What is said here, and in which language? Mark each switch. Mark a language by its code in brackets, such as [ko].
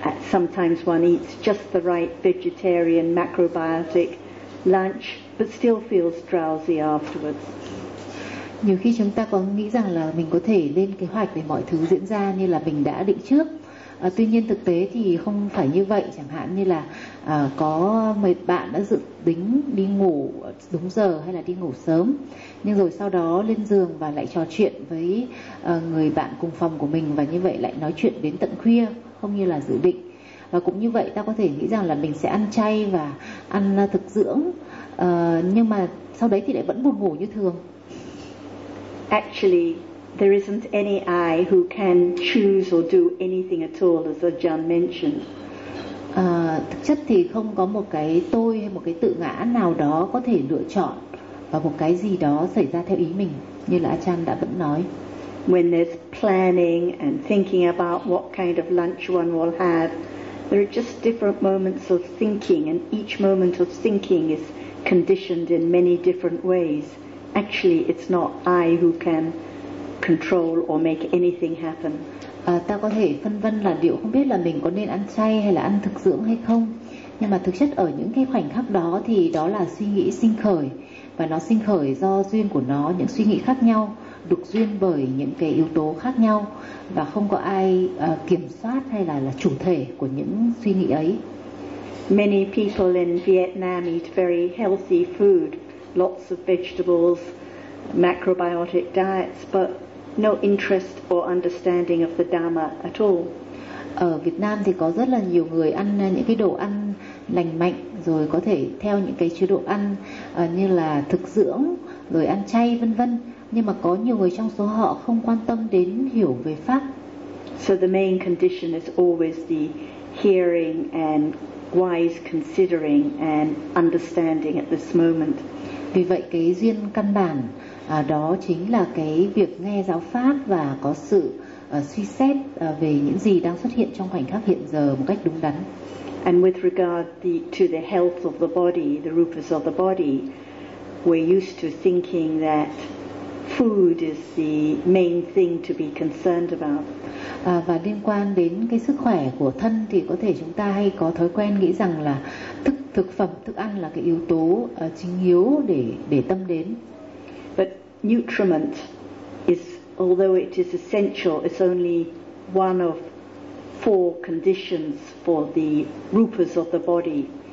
[en] Sometimes one eats just the right vegetarian macrobiotic lunch, but still feels drowsy afterwards. [vi] Nhiều khi chúng ta có nghĩ rằng là mình có thể lên kế hoạch để mọi thứ diễn ra như là mình đã định trước. Tuy nhiên thực tế thì không phải như vậy. Chẳng hạn như là có một bạn đã dự tính đi ngủ đúng giờ hay là đi ngủ sớm, nhưng rồi sau đó lên giường và lại trò chuyện với người bạn cùng phòng của mình, và như vậy lại nói chuyện đến tận khuya không như là dự định. Và cũng như vậy, ta có thể nghĩ rằng là mình sẽ ăn chay và ăn thực dưỡng, nhưng mà sau đấy thì lại vẫn buồn ngủ như thường. [en] Actually, there isn't any I who can choose or do anything at all, as Ajahn mentioned. [vi] Thực chất thì không có một cái tôi hay một cái tự ngã nào đó có thể lựa chọn và một cái gì đó xảy ra theo ý mình, như là Ajahn đã vẫn nói. [en] When there's planning and thinking about what kind of lunch one will have, there are just different moments of thinking, and each moment of thinking is conditioned in many different ways. Actually, it's not I who can control or make anything happen. [vi] Ta có thể phân vân là liệu không biết là mình có nên ăn chay hay là ăn thực dưỡng hay không. Nhưng mà thực chất ở những cái khoảnh khắc đó thì đó là suy nghĩ sinh khởi, và nó sinh khởi do duyên của nó, những suy nghĩ khác nhau, được duyên bởi những cái yếu tố khác nhau, và không có ai kiểm soát hay là chủ thể của những suy nghĩ ấy. [en] Many people in Vietnam eat very healthy food, lots of vegetables, macrobiotic diets, but no interest or understanding of the Dharma at all. [vi] Ở Việt Nam thì có rất là nhiều người ăn những cái đồ ăn lành mạnh, rồi có thể theo những cái chế độ ăn như là thực dưỡng, rồi ăn chay vân vân, nhưng mà có nhiều người trong số họ không quan tâm đến hiểu về pháp. [en] So the main condition is always the hearing and wise considering and understanding at this moment. [vi] Vì vậy cái duyên căn bản đó chính là cái việc nghe giáo pháp và có sự suy xét về những gì đang xuất hiện trong khoảnh khắc hiện giờ một cách đúng đắn. [en] And with regard to the health of the body, the rupas of the body, we're used to thinking that food is the main thing to be concerned about. [vi] Và liên quan đến cái sức khỏe của thân thì có thể chúng ta hay có thói quen nghĩ rằng là thực phẩm, thức ăn là cái yếu tố chính yếu để tâm đến. [en] But nutriment is, although it is essential, it's only one of four conditions for the rupas of the body.